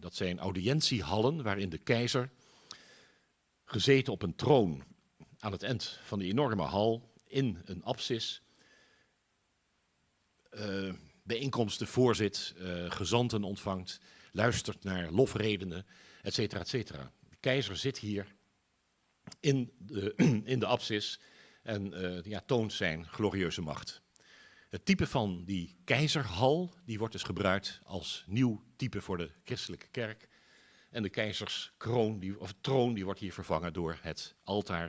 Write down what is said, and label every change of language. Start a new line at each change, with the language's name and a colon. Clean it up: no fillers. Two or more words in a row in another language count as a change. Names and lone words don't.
Dutch: Dat zijn audiëntiehallen waarin de keizer, gezeten op een troon aan het eind van die enorme hal, in een apsis, bijeenkomsten voorzit, gezanten ontvangt, luistert naar lofredenen,
Latin: et cetera, et cetera.
Dutch: De keizer zit hier in de apsis en toont zijn glorieuze macht. Het type van die keizerhal, die wordt dus gebruikt als nieuw type voor de christelijke kerk. En de keizerskroon, of troon, die wordt hier vervangen door het altaar.